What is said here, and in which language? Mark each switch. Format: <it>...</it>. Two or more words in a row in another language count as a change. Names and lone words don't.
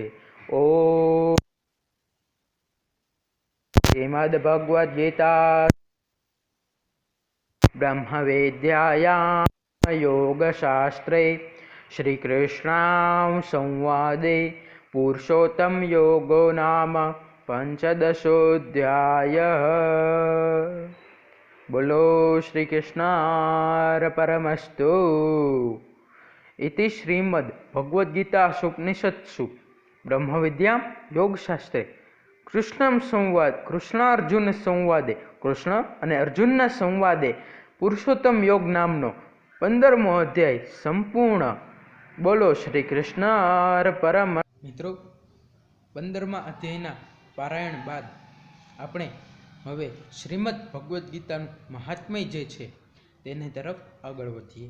<sa>ઓ શ્રીમદ ભગવદ્ ગીતા બ્રહ્મવિદ્યાયામ યોગશાસ્ત્રે શ્રી કૃષ્ણામ સંવાદે પુરુષોત્તમ યોગો નામ પંચદશોધ્યાય.</sa> <gu>બોલો શ્રી કૃષ્ણાર્પણમસ્તુ.</gu> <sa>इति श्रीमद् भगवद्गीता उपनिषत्सु ब्रह्मविद्यां योगशास्त्रे કૃષ્ણાર્જુન સંવાદે</sa> <gu>કૃષ્ણ અને અર્જુનના સંવાદે પુરુષોત્તમ યોગ નામનો 15મો અધ્યાય સંપૂર્ણ. બોલો શ્રી કૃષ્ણ પરમ. મિત્રો, 15મા અધ્યાયના પારાયણ બાદ આપણે હવે શ્રીમદ ભગવદ્ ગીતાનું મહાત્મ્ય જે છે તેની તરફ આગળ વધીએ.</gu>